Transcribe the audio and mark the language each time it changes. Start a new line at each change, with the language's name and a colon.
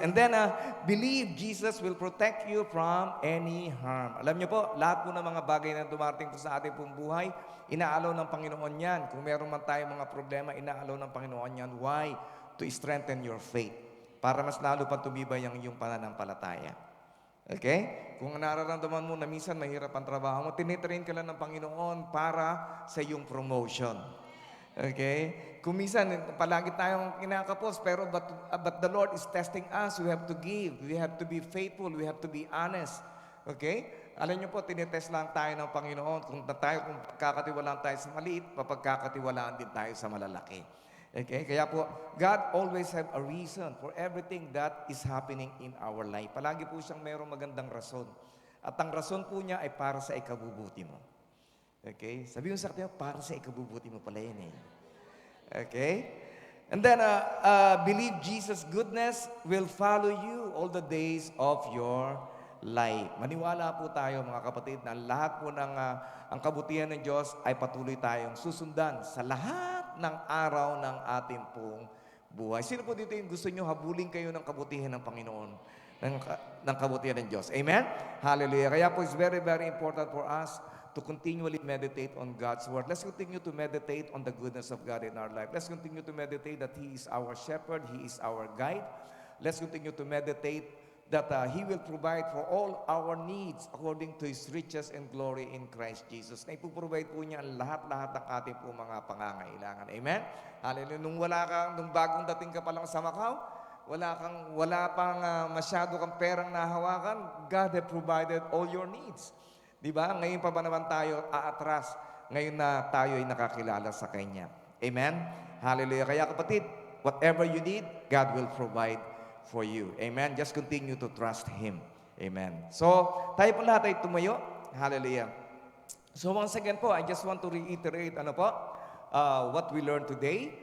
English: And then, believe Jesus will protect you from any harm.
Filipino: Alam niyo po, lahat po ng mga bagay na dumarating po sa ating pong buhay, inaalaw ng Panginoon yan. Kung meron man tayong mga problema, inaalaw ng Panginoon yan. Why?
English: To strengthen your faith.
Filipino: Para mas lalo pa tumibay ang iyong pananampalataya. Okay? Kung nararamdaman mo na minsan mahirap ang trabaho mo, tinitrain ka lang ng Panginoon para sa iyong promotion. Okay? Kung minsan, palagi tayong kinakapos, pero
English: but the Lord is testing us. We have to give. We have to be faithful. We have to be honest. Okay?
Filipino: Alam niyo po, tinitest lang tayo ng Panginoon. Kung kakatiwalaan tayo sa maliit, papagkakatiwalaan din tayo sa malalaki. Okay?
English: Kaya po, God always have a reason for everything that is happening in our life.
Filipino: Palagi po siyang mayroong magandang rason. At ang rason po niya ay para sa ikabubuti mo. Okay? Sabi mo sa kanya, para sa ikabubuti mo pala yan eh. Okay?
English: And then, believe Jesus' goodness will follow you all the days of your life.
Filipino: Maniwala po tayo mga kapatid na lahat po ng ang kabutihan ng Diyos ay patuloy tayong susundan sa lahat ng araw ng ating pong buhay. Sino po dito yung gusto nyo habulin kayo ng kabutihan ng Panginoon? Ng kabutihan ng Diyos. Amen? Hallelujah.
English: Kaya po it's very, very important for us to continually meditate on God's Word. Let's continue to meditate on the goodness of God in our life. Let's continue to meditate that He is our shepherd, He is our guide. Let's continue to meditate that He will provide for all our needs according to His riches and glory in Christ Jesus.
Filipino: Na ipuprovide po niya ang lahat-lahat ng ating po mga pangangailangan. Amen? Hallelujah. Nung bagong dating ka pa lang sa Macau, wala pang masyado kang perang nahawakan,
English: God have provided all your needs.
Filipino: Di ba? Ngayon pa ba naman tayo aatras? Ngayon na tayo ay nakakilala sa Kanya. Amen? Hallelujah.
English: Kaya kapatid, whatever you need, God will provide for you. Amen? Just continue to trust Him. Amen. So,
Filipino: tayo po lahat ay tumayo.
English: Hallelujah. So once again po, I just want to reiterate, what we learned today.